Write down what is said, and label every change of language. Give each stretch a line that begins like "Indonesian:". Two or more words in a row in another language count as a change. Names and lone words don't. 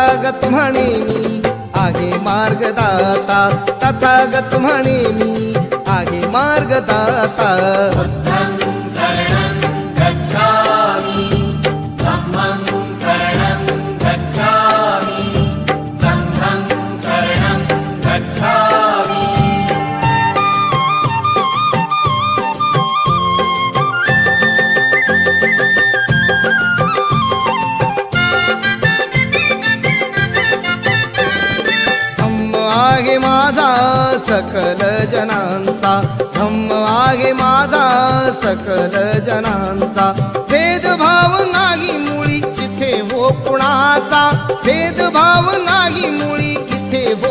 Marathi: तथागत म्हणे मी आहे मार्गदाता, तथागत म्हणे मी आहे मार्गदाता.
Pali: बुद्धं शरणं गच्छामि, धम्मं शरणं गच्छामि, संघं शरणं गच्छामि.
Marathi: धम्म आहे माझा सकल जनांचा, धम्म आहे माझा सकल जनांचा. भेदभाव नाही मुळी इथे हो कुणाचा, भेदभाव नाही मुळी इथे हो